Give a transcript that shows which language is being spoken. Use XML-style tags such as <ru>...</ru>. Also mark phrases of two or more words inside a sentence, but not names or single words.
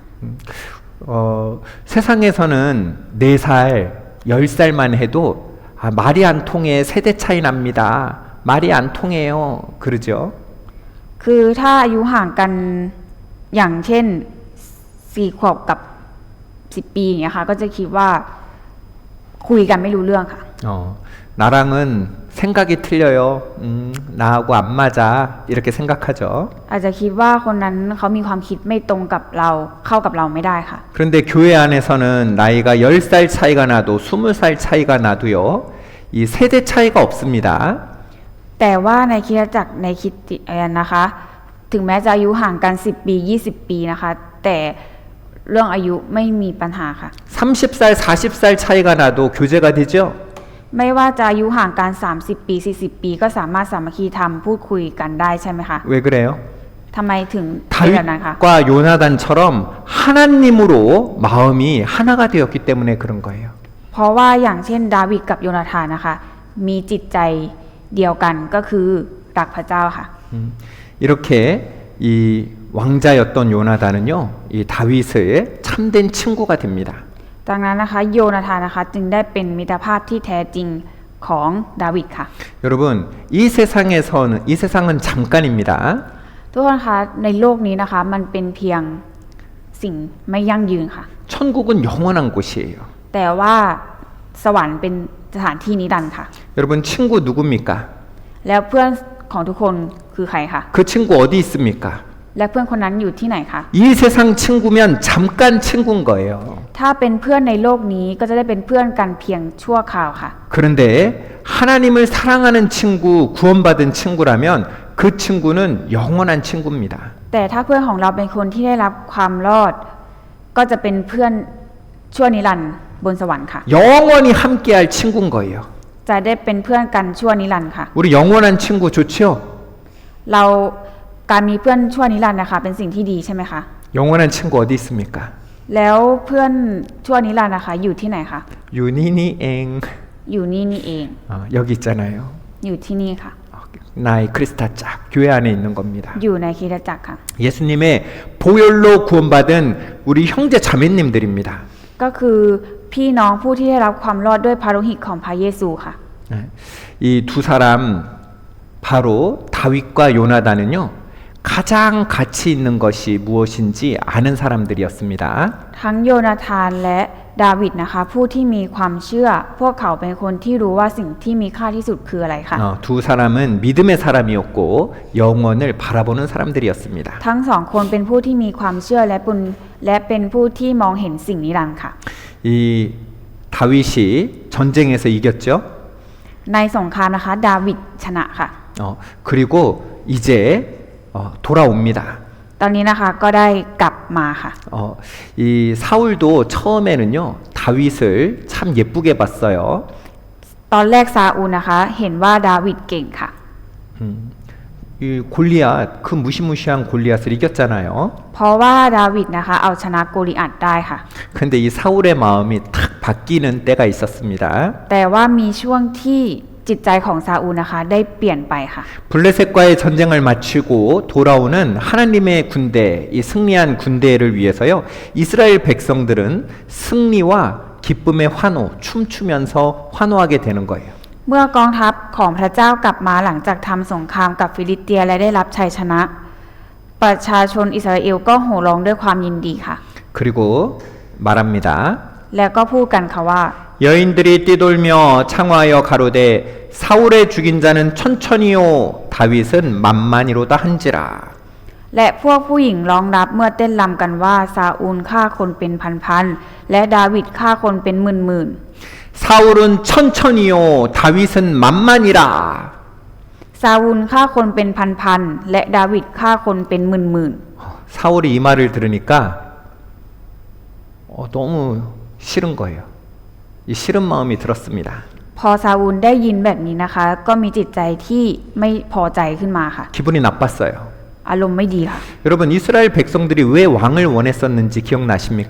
<ko>세상에서는 4살, 10살만 해도 말이 안 통해 세대 차이 납니다. 말이 안 통해요. 그러죠?</ko> <th>คือถ้าอายุห่างกันอย่างเช่น4 ขวบกับ10 ปีอย่างเงี้ยค่ะก็จะคิดว่าคุยกันไม่รู้เรื่องค่ะ</th> <ko>나랑은 생각이 틀려요. 나하고 안 맞아. 이렇게 생각하죠.</ko> <th>อาจจะคิดว่าคนนั้นเขามีความคิดไม่ตรงกับเราเข้ากับเราไม่ได้ค่ะ</th> <ko>그런데 교회 안에서는 나이가 10살 차이가 나도 20살 차이가 나도요. 이 세대 차이가 없습니다.</ko> <th>แต่ว่าในคริสตจักรในคริสเตียนนะคะ ถึงแม้จะอายุห่างกัน10 ปี 20 ปีนะคะ แต่เรื่องอายุไม่มีปัญหาค่ะ</th> <ko>30살, 40살 차이가 나도 교제가 되죠.</ko> <th>ไม่ว่าจะอายุห่างกัน30 ปี 40 ปีก็สามารถสามัคคีธรรมพูดคุยกันได้ใช่ไหมคะ</th> <ko>왜 그래요?</ko> <th>ทำไมถึงเป็นแบบนั้นคะ</th> <ko>다윗과 요나단처럼 하나님으로 마음이 하나가 되었기 때문에 그런 거예요.</ko> <th>เพราะว่าอย่างเช่นดาวิดกับโยนาธานนะคะ มีจิตใจเดียวกันก็คือรักพระเจ้าค่ะ</th> <ko>이렇게 이 왕자였던 요나단은요, 이 다윗의 참된 친구가 됩니다.</ko> <th>ดังนั้นนะคะโยนาธานนะคะจึงได้เป็นมิตรภาพที่แท้จริงของดาวิดค่ะ</th> <ko>여러분, 이 세상은 잠깐입니다.</ko> <th>ทุกคนคะในโลกนี้นะคะมันเป็นเพียงสิ่งไม่ยั่งยืนค่ะ</th> <ko>천국은 영원한 곳이에요.</ko> <th>แต่ว่าสวรรค์เป็นสถานที่นิรันดร์ค่ะ</th> <ko>여러분, 친구 누굽니까?</ko> <th>แล้วเพื่อนของทุกคนคือใครคะ</th> <ko>그 친구 어디 있습니까?</ko> <th>และเพื่อนคนนั้นอยู่ที่ไหนคะ</th> <ko>이 세상 친구면 잠깐 친구인 거예요.</ko> <th>ถ้าเป็นเพื่อนในโลกนี้ก็จะได้เป็นเพื่อนกันเพียงชั่วคราวค่ะ</th> <ko>그런데 하나님을 사랑하는 친구, 구원받은 친구라면 그 친구는 영원한 친구입니다.</ko> <th>แต่ถ้าเพื่อนของเราเป็นคนที่ได้รับความรอด ก็จะเป็นเพื่อนชั่วนิรันดร์บนสวรรค์ค่ะ</th> <ko>영원히 함께할 친구인 거예요.</ko> <th>จะได้เป็นเพื่อนกันชั่วนิรันดร์ค่ะ</th> <ko>우리 영원한 친구 좋지요?</ko> <th>เราการมีเพื่อนชั่วนิรันดร์นะคะเป็นสิ่งที่ดีใช่ไหมคะ</th> <ko>영원한 친구 어디 있습니까?</ko> <th>แล้วเพื่อนชั่วนิรันดร์นะคะอยู่ที่ไหนคะ 유니니엥. อยู่นี่นี่เอง</th> <ko>여기 있잖아요.</ko> <th>อยู่ที่นี่ค่ะ</th> <ko>나의 크리스타짝 교회 안에 있는 겁니다.</ko> <th>อยู่ในคริสตจักรค่ะ</th> <ko>예수님의 보혈로 구원받은 우리 형제 자매님들입니다.</ko> <th>ก็คือพี่น้องผู้ที่ได้รับความรอดด้วยพระโลหิตของพระเยซูค่ะ</th> <ko>이 두 사람 바로 다윗과 요나단은요, 가장 가치 있는 것이 무엇인지 아는 사람들이었습니다.</ko> <th>ทั้งโยนาธานและดาวิดนะคะผู้ที่มีความเชื่อพวกเขาเป็นคนที่รู้ว่าสิ่งที่มีค่าที่สุดคืออะไรค่ะ</th> <ko>두 사람은 믿음의 사람이었고 영원을 바라보는 사람들이었습니다.</ko> <th>ทั้งสองคนเป็นผู้ที่มีความเชื่อและเป็นผู้ที่มองเห็นสิ่งนิรันดร์ค่ะ</th> <ko>이 다윗이 전쟁에서 이겼죠.</ko> <th>ในสงครามนะคะดาวิดชนะค่ะ</th> <ko>그리고 이제 돌아옵니다.</ko> <th>ตอนนี้นะคะก็ได้กลับมาค่ะ</th> <ko>이 사울도 처음에는요, 다윗을 참 예쁘게 봤어요.</ko> <th>ตอนแรกซาอูลนะคะเห็นว่าดาวิดเก่งค่ะ</th> <ko>이 골리앗, 그 무시무시한 골리앗을 이겼잖아요.</ko> <th>เพราะว่าดาวิดนะคะเอาชนะโกลิอัตได้ค่ะ</th> <ko>근데 이 사울의 마음이 탁 바뀌는 때가 있었습니다.</ko> <th>แต่ว่ามีช่วงที่จิตใจของซาอูลนะคะได้เปลี่ยนไปค่ะ</th> <ko>블레셋과의 전쟁을 마치고 돌아오는 하나님의 군대, 이 승리한 군대를 위해서요, 이스라엘 백성들은 승리와 기쁨의 환호, 춤추면서 환호하게 되는 거예요.</ko> <th>เมื่อกองทัพของพระเจ้ากลับมาหลังจากทำสงครามกับฟิลิสเตียและได้รับชัยชนะ ประชาชนอิสราเอลก็โห่ร้องด้วยความยินดีค่ะ</th> <ko>그리고 말합니다.</ko> <th>แล้วก็พูดกันค่ะว่า</th> <ko>여인들이 뛰돌며 창화하여 가로되 사울의 죽인 자는 천천히요 다윗은 만만히로다 한지라.</ko> <th>และพวกผู้หญิงร้องรับเมื่อเต้นรำกันว่าซาอูลฆ่าคนเป็นพันๆและดาวิดฆ่าคนเป็นหมื่นๆ</th> <ko>사울은 천천히요 다윗은 만만이라.</ko> <th>ซาอูลฆ่าคนเป็นพันๆและดาวิดฆ่าคนเป็นหมื่น</th> <ko>사울이 이 말을 들으니까 너무 싫은 거예요. 이 싫은 마음이 들었습니다.</ko> <th>ๆพอซาอูลได้ยินแบบนี้นะคะก็มีจิตใจที่ไม่พอใจขึ้นมาค่ะ</th> <ko>기분이 나빴어요.</ko> <th>อารมณ์ไม่ดีค่ะ</th> <ko>여러분 이스라엘 백성들이 왜 왕을 원했었는지 기억나십니까?</ko>